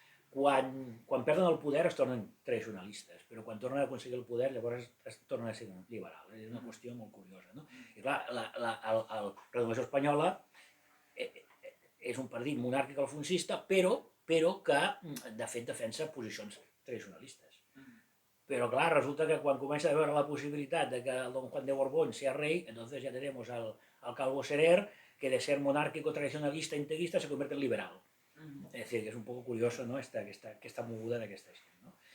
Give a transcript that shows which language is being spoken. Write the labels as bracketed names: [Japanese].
[Catalan] Quan perden el poder es tornen tradicionalistes, però quan tornen a aconseguir el poder llavors es tornen a ser liberals. És una qüestió molt curiosa, no? I clar, la Renovació Espanyola és un partit monàrquic alfonsista, però que, de fet, defensa posicions tradicionalistes. [Spanish] Pero claro, resulta que cuando comienza a ver la posibilidad de que don Juan de Borbón sea rey, entonces ya tenemos al Calvo Serer, que de ser monárquico, tradicionalista, integrista, se convierte en liberal. Es decir, que [Catalan] és un poc curioso, no?, aquesta moguda d'aquesta gent, no?